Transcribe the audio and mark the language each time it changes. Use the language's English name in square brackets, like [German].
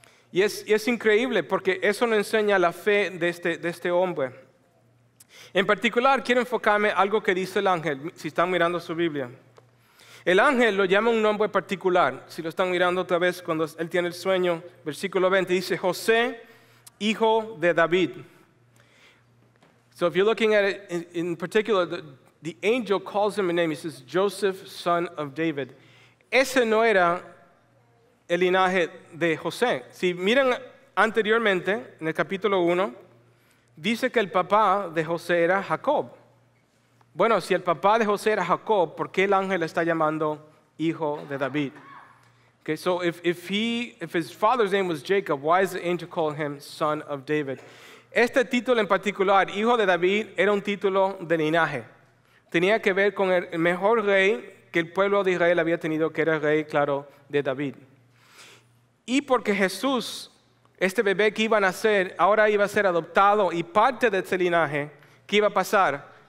[Spanish] Y es increíble porque eso nos enseña la fe de este hombre. En particular, quiero enfocarme en algo que dice el ángel, si están mirando su Biblia. El ángel lo llama un nombre particular. Si lo están mirando otra vez, cuando él tiene el sueño, versículo 20, dice: José, hijo de David. [English] So if you're looking at it in particular, the angel calls him a name. He says, Joseph, son of David. [Spanish] Ese no era el linaje de José. Si miran anteriormente, en el capítulo 1, dice que el papá de José era Jacob. Bueno, si el papá de José era Jacob, ¿por qué el ángel le está llamando hijo de David? [English] Okay, so if his father's name was Jacob, why is the angel calling him son of David? [Spanish] Este título en particular, hijo de David, era un título de linaje. Tenía que ver con el mejor rey que el pueblo de Israel había tenido, que era el rey, claro, de David. Y porque Jesús este bebé que iba a nacer, ahora iba a ser adoptado y parte de este linaje, ¿qué iba a pasar?